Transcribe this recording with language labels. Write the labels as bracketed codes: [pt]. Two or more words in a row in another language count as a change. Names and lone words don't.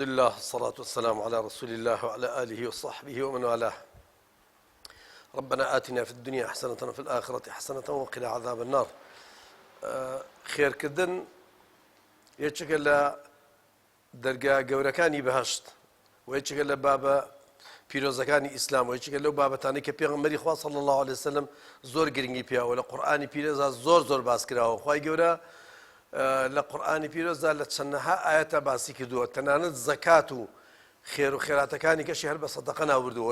[ar] الله الصلاة والسلام على رسول الله وعلى آله وصحبه ومن والاه. ربنا آتنا في الدنيا حسنة وفي الآخرة حسنة وقنا عذاب النار. [ckb] خير كردن یەکێکە لە دەرگا گەورەکانی بەهەشت و یەکێکە لە بابە پیرۆزەکانی ئیسلام و یەکێکە لەو بابەتانەی کە پێغەمبەری خوا [ar] صلی الله عليه وسلم [ckb] زۆر گرنگی پیاوە لە قورئانی پیرۆزدا زۆر باس کراوە. خوای گەورە لە قورئانی پیرۆزدا لە چەندەها ئاەتە باسی کردووە، تەنانەت زەکات و خێر و خێراتەکانی کەشی هەر بە سەدەقە ناوردووە.